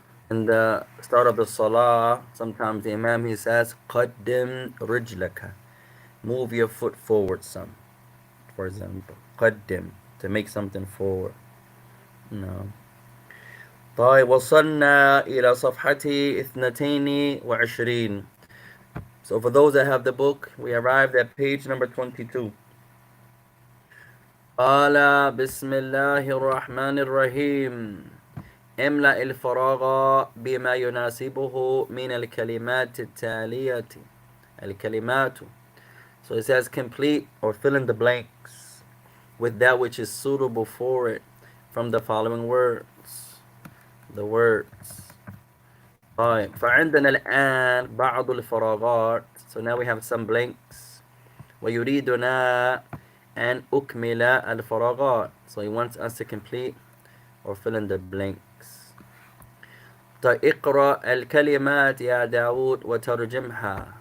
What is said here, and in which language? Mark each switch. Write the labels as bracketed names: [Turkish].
[English] In the start of the salah, sometimes the imam, he says [Arabic] قدم رجلك, [English] move your foot forward some. for example. قدم, to make something forward. No. [Arabic] طيب وصلنا إلى صفحة 22. [English] So for those that have the book, we arrived at page number 22. [Arabic] قال بسم الله الرحمن الرحيم املأ الفراغ بما يناسبه من الكلمات التالية. الكلمات. [English] So it says complete or fill in the blanks with that which is suitable for it from the following words. The words. [Arabic] طيب فعندنا الآن بعض الفراغات. [English] So now we have some blanks. [Arabic] ويريدنا أن أكمل الفراغات. [English] So he wants us to complete or fill in the blanks. [Arabic] طيب اقرأ الكلمات يا داود وترجمها.